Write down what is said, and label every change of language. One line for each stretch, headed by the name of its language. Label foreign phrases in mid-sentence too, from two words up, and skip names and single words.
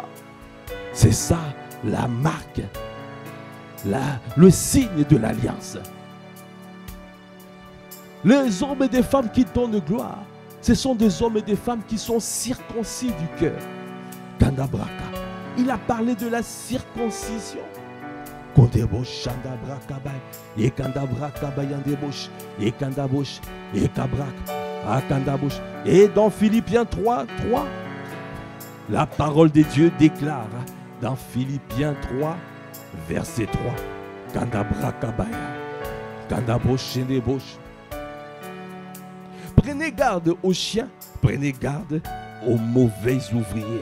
French: C'est ça la marque, le signe de l'alliance. Les hommes et des femmes qui donnent gloire, ce sont des hommes et des femmes qui sont circoncis du cœur. Kandabraka, il a parlé de la circoncision. Kondebosh, Shandabraka Bay, et Kandabraka Bayandebosh, et Kandabosh, et Kabrak, Akandabosh. Et dans Philippiens 3, la parole de Dieu déclare, dans Philippiens 3, verset 3, Kandabraka Baya, Kandabosh, Shendebosh. Prenez garde aux chiens, prenez garde aux mauvais ouvriers.